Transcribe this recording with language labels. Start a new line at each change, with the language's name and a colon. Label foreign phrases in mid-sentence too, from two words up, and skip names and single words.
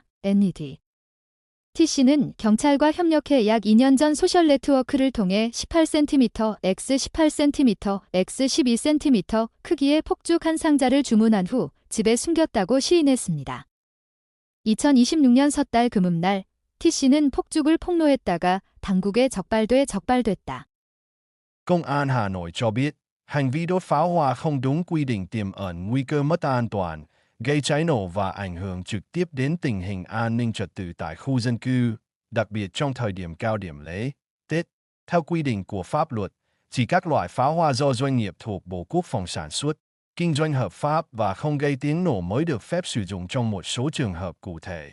Korean: NED TC는 경찰과 협력해 약 2년 전 소셜 네트워크를 통해 18cm x 18cm x 12cm 크기의 폭죽 한 상자를 주문한 후 집에 숨겼다고 시인했습니다. 2026년 섣달 금음날 TC는 폭죽을 폭로했다가 당국에 적발됐다.
Vietnamese: Công an Hà Nội cho biết, hành vi đốt pháo hoa không đúng quy định tiềm ẩn nguy cơ mất an toàn, gây cháy nổ và ảnh hưởng trực tiếp đến tình hình an ninh trật tự tại khu dân cư, đặc biệt trong thời điểm cao điểm lễ, Tết. Theo quy định của pháp luật, chỉ các loại pháo hoa do doanh nghiệp thuộc Bộ Quốc phòng sản xuất, kinh doanh hợp pháp và không gây tiếng nổ mới được phép sử dụng trong một số trường hợp cụ thể.